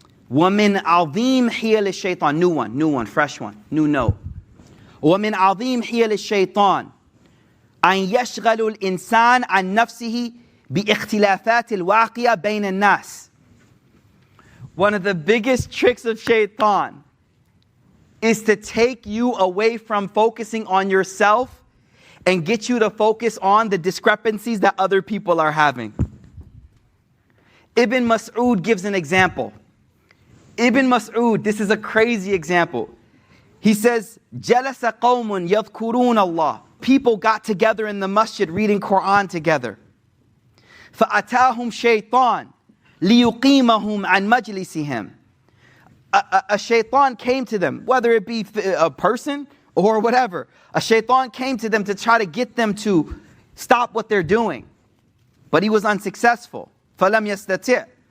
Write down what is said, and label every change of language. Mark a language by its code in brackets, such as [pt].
[ar] وَمِنْ عَظِيمْ حِيَلِ الشَّيْطَانِ [en] New one, fresh one, new note. [ar] وَمِنْ عَظِيمْ حِيَلِ الشَّيْطَانِ أن يشغل الإنسان عن نفسه باختلافات الواقعة بين الناس. [en] One of the biggest tricks of shaitan is to take you away from focusing on yourself and get you to focus on the discrepancies that other people are having. Ibn Mas'ud gives an example. Ibn Mas'ud, this is a crazy example. [ar] He says, جَلَسَ قَوْمٌ يَذْكُرُونَ اللَّهِ. [en] People got together in the masjid reading Quran together. [ar] فَأَتَاهُمْ شَيْطَانٌ لِيُقِيمَهُمْ عَنْ مَجْلِسِهِمْ. [en] A shaitan came to them, whether it be a person or whatever. A shaitan came to them to try to get them to stop what they're doing. But he was unsuccessful. [ar] فَلَمْ يَسْتَطِعْ.